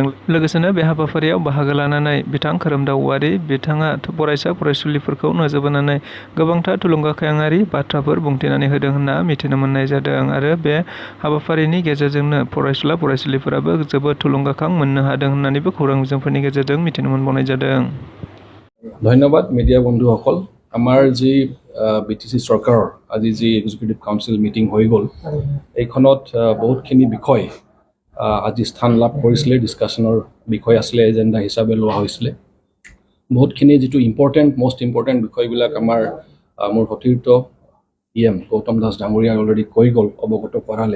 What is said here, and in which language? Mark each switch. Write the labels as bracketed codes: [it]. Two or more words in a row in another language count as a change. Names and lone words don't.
[brx] लोगोसेनो बे हाबाफारियाव बाहागो लानानै बिथां खोरोमदाव औवारी बिथाङा फरायसा फरायसुलिफोरखौ नोजोर बोनानै गोबांथार थुलुंगाखांआरि बाथ्राफोर बुंथिनानै होदों होनना मिथिनो मोननाय जादों आरो बे हाबाफारिनि गेजेरजोंनो फरायसुला फरायसुलिफोराबो जोबोद थुलुंगाखां मोननो हादों होननानैबो खौरां बिजोंफोरनि गेजेरजों मिथिनो मोनबावनाय जादों। [as] ধন্যবাদ মিডিয়া বন্ধুসকল। আমাৰ যি বিটিচি চৰকাৰৰ আজি যি [en] executive council meeting [as] হৈ গ'ল এইখনত বহুতখিনি বিষয় আজি স্থান লাভ কৰিছিলে, ডিছকাশ্যনৰ বিষয় আছিলে, এজেণ্ডা হিচাপে লোৱা হৈছিলে। বহুতখিনি যিটো [en] most important [as] বিষয়বিলাক মোৰ সতীৰ্থ গৌতম দাস ডাঙৰীয়া অলৰেডি কৈ গ'ল, অৱগত কৰালে।